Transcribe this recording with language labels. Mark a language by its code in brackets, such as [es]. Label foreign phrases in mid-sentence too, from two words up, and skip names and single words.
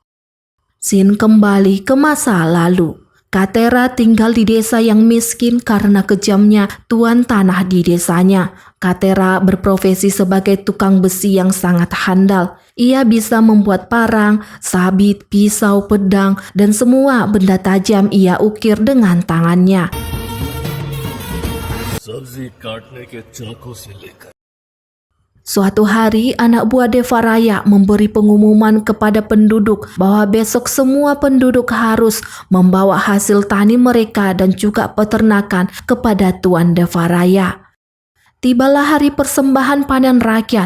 [id] Scene kembali ke masa lalu. Katera tinggal di desa yang miskin karena kejamnya tuan tanah di desanya. Katera berprofesi sebagai tukang besi yang sangat handal. Ia bisa membuat parang, sabit, pisau, pedang, dan semua benda tajam ia ukir dengan tangannya. [hi] सब्जी काटने के चाकू से लेकर [id] Suatu hari, anak buah Devaraya memberi pengumuman kepada penduduk bahwa besok semua penduduk harus membawa hasil tani mereka dan juga peternakan kepada Tuan Devaraya. Tibalah hari persembahan panen rakyat.